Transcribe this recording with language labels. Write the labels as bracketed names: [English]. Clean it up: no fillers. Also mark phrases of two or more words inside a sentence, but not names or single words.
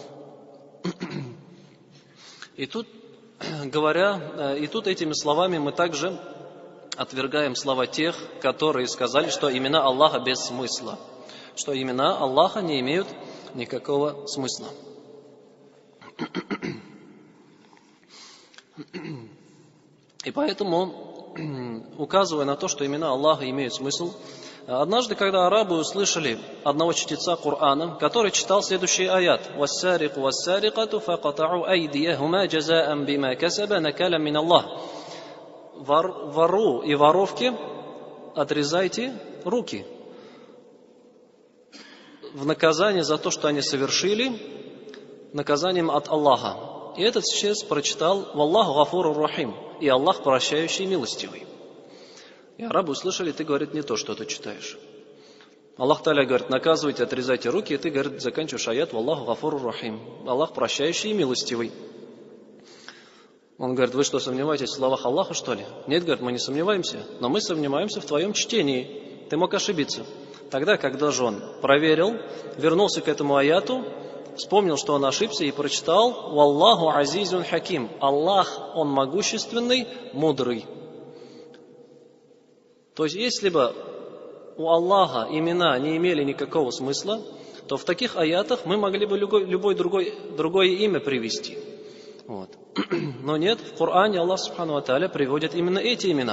[Russian] И тут этими словами мы также отвергаем слова тех, которые сказали, что имена Аллаха без смысла, что имена Аллаха не имеют никакого смысла. И поэтому, указывая на то, что имена Аллаха имеют смысл, однажды, когда арабы услышали одного чтеца Корана, который читал следующий аят: [Arabic] «والسارق والسارقة فاقطعوا أيديهما جزاء بما كسبا نكالا من الله». [Russian] Вору и воровке отрезайте руки в наказание за то, что они совершили, наказанием от Аллаха. И этот чтец прочитал [Arabic] «والله غفور رحيم», [Russian] и Аллах прощающий и милостивый. И арабы услышали: ты, говорит, не то, что ты читаешь. Аллах Та'аля говорит: наказывайте, отрезайте руки, и ты, говорит, заканчиваешь аят [Arabic] «والله غفور رحيم», [Russian] Аллах прощающий и милостивый. Он говорит: вы что, сомневаетесь в словах Аллаха, что ли? Нет, говорит, мы не сомневаемся, но мы сомневаемся в твоем чтении. Ты мог ошибиться. Тогда, когда же он проверил, вернулся к этому аяту, вспомнил, что он ошибся, и прочитал [Arabic] «والله عزيز حكيم». [Russian] Аллах, он могущественный, мудрый. То есть, если бы у Аллаха имена не имели никакого смысла, то в таких аятах мы могли бы любое другое имя привести. Вот. Но нет, в Коране Аллах [Arabic] سبحانه وتعالى [Russian] приводит именно эти имена.